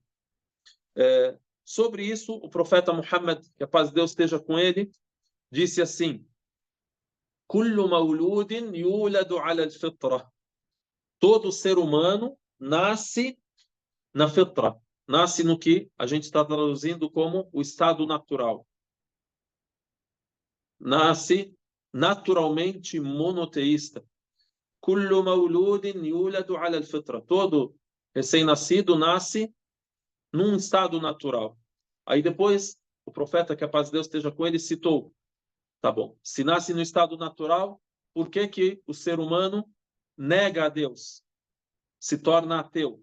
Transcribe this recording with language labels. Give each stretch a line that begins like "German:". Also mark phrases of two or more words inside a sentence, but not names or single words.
Portuguese: Sobre isso, o profeta Muhammad, que a paz de Deus esteja com ele, disse assim:
Arabic: كل مولود يولد على الفطرة.
Portuguese: Todo ser humano nasce na fitra, nasce no que a gente está traduzindo como o estado natural. Nasce naturalmente monoteísta.
Arabic: كل مولود يولد على الفطرة.
Portuguese: Todo recém-nascido nasce num estado natural. Aí depois, o profeta, que a paz de Deus esteja com ele, citou: tá bom, se nasce no estado natural, por que que o ser humano nega a Deus? Se torna ateu?